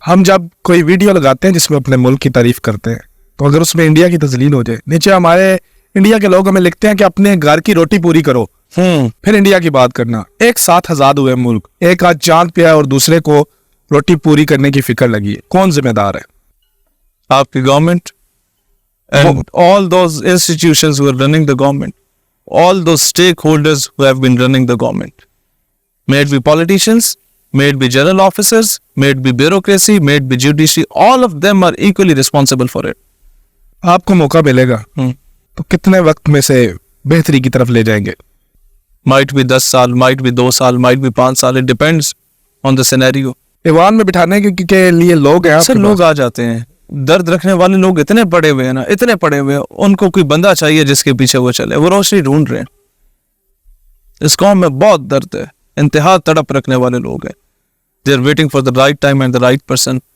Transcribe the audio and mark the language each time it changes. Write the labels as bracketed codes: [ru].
[hi] हम जब कोई वीडियो लगाते हैं जिसमें अपने मुल्क की तारीफ करते हैं, तो अगर उसमें इंडिया की तजलील हो जाए, नीचे हमारे इंडिया के लोग हमें लिखते हैं कि अपने घर की रोटी पूरी करो, फिर इंडिया की बात करना। एक साथ आजाद हुए मुल्क, एक आज चांद पे है और दूसरे को रोटी पूरी करने की फिक्र लगी है, कौन जिम्मेदार है? आपकी government [en] and all those institutions who are running the government, all those stakeholders who have been running the government, may it be politicians, may it be general officers, may it be bureaucracy, may it be judiciary, all of them are equally responsible for it. [hi] आपको मौका मिलेगा तो कितने वक्त में से बेहतरी की तरफ ले जाएंगे? [en] Might be 10 साल, might be 2 साल, might be 5 साल, it depends on the scenario. [hi] Ivan में बिठाने के लिए लोग हैं सर आपके लोग आ जाते हैं, दर्द रखने वाले लोग इतने पड़े हुए हैं ना, इतने पड़े हुए हैं, उनको कोई बंदा चाहिए जिसके पीछे वो चले, वो रोशनी ढूंढ रहे हैं। इस कौम में बहुत दर्द है, इंतहा तड़प रखने वाले लोग हैं, [en] They are waiting for the right time and the right person.